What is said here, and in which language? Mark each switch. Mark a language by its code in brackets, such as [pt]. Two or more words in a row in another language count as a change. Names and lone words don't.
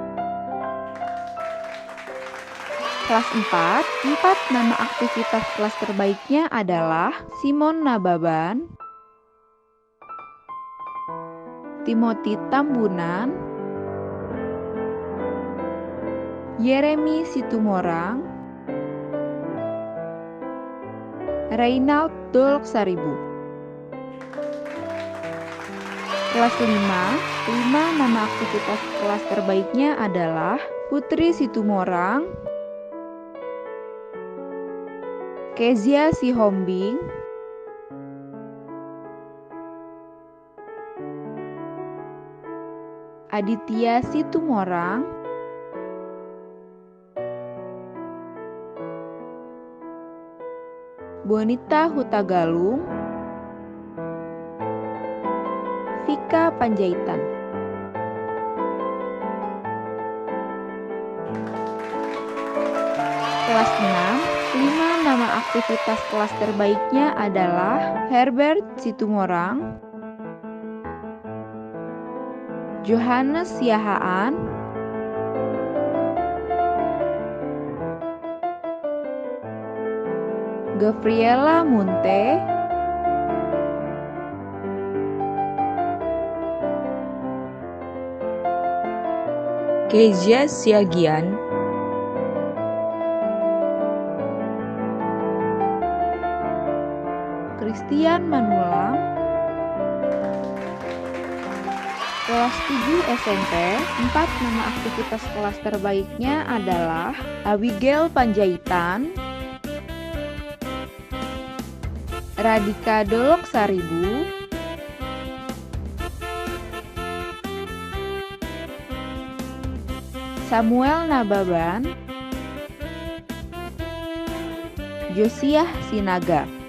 [id] Kelas 4 nama aktivitas kelas terbaiknya adalah Simon Nababan, Timothy Tambunan, Yeremi Situmorang, Reynald Dolok Saribu. Kelas 5 nama aktivitas kelas terbaiknya adalah Putri Situmorang, Kezia Sihombing, Aditya Situmorang, Bonita Hutagalung, Vika Panjaitan. Kelas 5 nama aktivitas kelas terbaiknya adalah Herbert Situmorang, Johannes Siahaan, Gabriela Munte, Kezia Siagian, Christian Manulang. Kelas 7 SMP, 4 nama aktivitas kelas terbaiknya adalah Abigail Panjaitan, Radika Dolok Saribu, Samuel Nababan, Josiah Sinaga.